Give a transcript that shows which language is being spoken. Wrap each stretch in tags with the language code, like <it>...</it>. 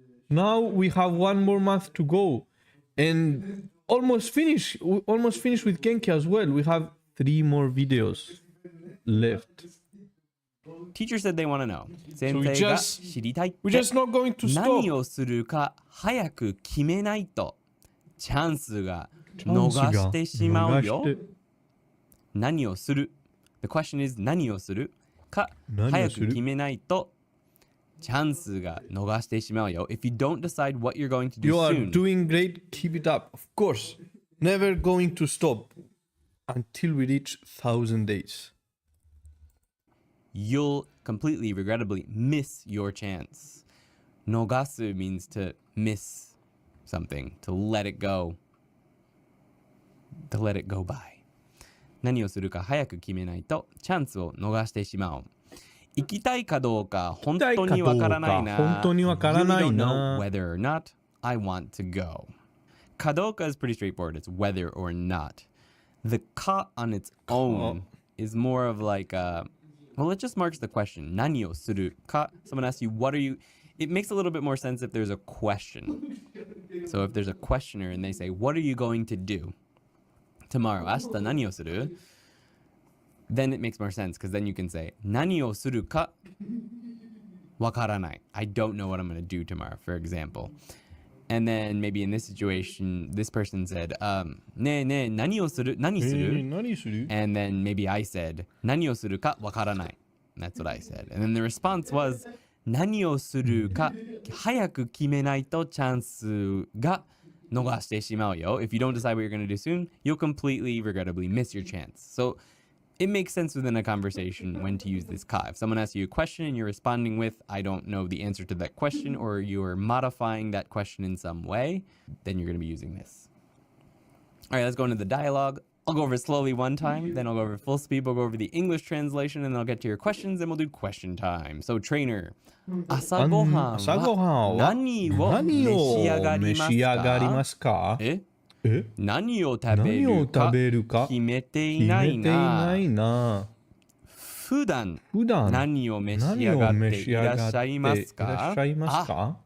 <en>Now we have one more month to go, and almost finished with Genki as well. We have 3 more videos left. Teacher said they want to know. So we're just not going to stop.</en> <ja>何をするか早く決めないとチャンスが逃してしまうよ。何をする?</ja> <en>The question is</en> <ja>何をするか早く決めないとチャンスが逃してしまうよ.</ja> <en>If you don't decide what you're going to do you are soon, doing great. Keep it up. Of course, never going to stop until we reach 1,000 days. You'll completely, regrettably, miss your chance.</en> <ja>逃す</ja> <en>means to miss something, to let it go. To let it go by.</en> <ja>何をするか早く決めないとチャンスを逃してしまう。行きたいかどうか本当にわからないな。本当にわからないな。</ja> <en>Really don't know whether or not I want to go.</en> <ja>かどうか</ja> <en>is pretty straightforward. It's whether or not. The ka on its own is more of like well, it just marks the question. 何をするか? Someone asks you, what are you? It makes a little bit more sense if there's a question. So if there's a questioner and they say, what are you going to do tomorrow?</en> <ja>明日何をする?</ja> <en>Then it makes more sense because then you can say,</en> <ja>何をするかわからない.</ja> <en>I don't know what I'm going to do tomorrow, for example. And then maybe in this situation, this person said,</en> <ja>ねえねえ、何をする? 何する?</ja> <en>And then maybe I said,</en> <ja>何をするかわからない.</ja> <en>That's what I said. And then the response was,</en> <ja>何をするか早く決めないとチャンスが逃してしまうよ.</ja> <en>If you don't decide what you're going to do soon, you'll completely, regrettably miss your chance. So it makes sense within a conversation when to use this ka. If someone asks you a question and you're responding with, I don't know the answer to that question, or you're modifying that question in some way, then you're going to be using this. All right, let's go into the dialogue. I'll go over it slowly one time, then I'll go over it full speed, we'll go over the English translation, and then I'll get to your questions, and we'll do question time. So, trainer,</en> <ja>朝ごはんは何を召し上がりますか？何を食べるか決めていないな。普段何を召し上がっていらっしゃいますか？</ja>